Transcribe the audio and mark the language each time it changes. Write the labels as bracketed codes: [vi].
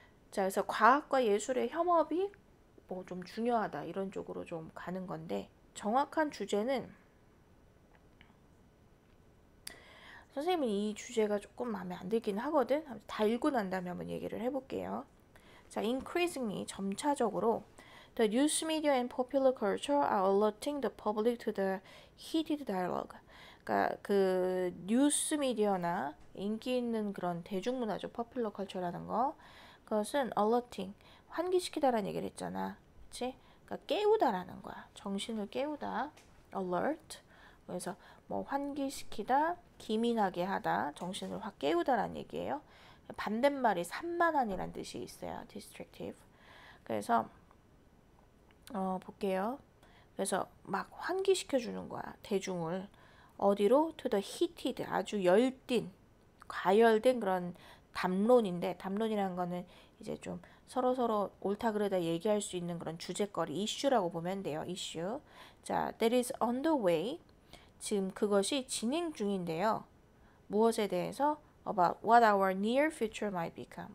[ko] 자, 그래서 과학과 예술의 협업이 뭐 좀 중요하다, 이런 쪽으로 좀 가는 건데, 정확한 주제는, 선생님은 이 주제가 조금 마음에 안 들긴 하거든. 다 읽고 난 다음에 한번 얘기를 해볼게요. [en] 자, increasingly, 점차적으로 the news media and popular culture are alerting the public to the heated dialogue. [ko] 그러니까 그 뉴스 미디어나 인기 있는 그런 대중문화죠. popular culture라는 거. 그것은 alerting, 환기시키다라는 얘기를 했잖아. 그치? 그러니까 깨우다라는 거야. 정신을 깨우다. alert. 그래서 뭐 환기시키다, 기민하게 하다, 정신을 확 깨우다라는 얘기예요. 반대말이 산만한이란 뜻이 있어요. distractive. 그래서 볼게요. 그래서 막 환기시켜 주는 거야. 대중을. 어디로? to the heated, 아주 열띤, 과열된 그런 담론인데, 담론이라는 거는 이제 좀 서로 옳다 그르다 얘기할 수 있는 그런 주제거리, 이슈라고 보면 돼요. [en] 이슈. 자, that is on the way. [ko] 지금 그것이 진행 중인데요. 무엇에 대해서? [en] About what our near future might become.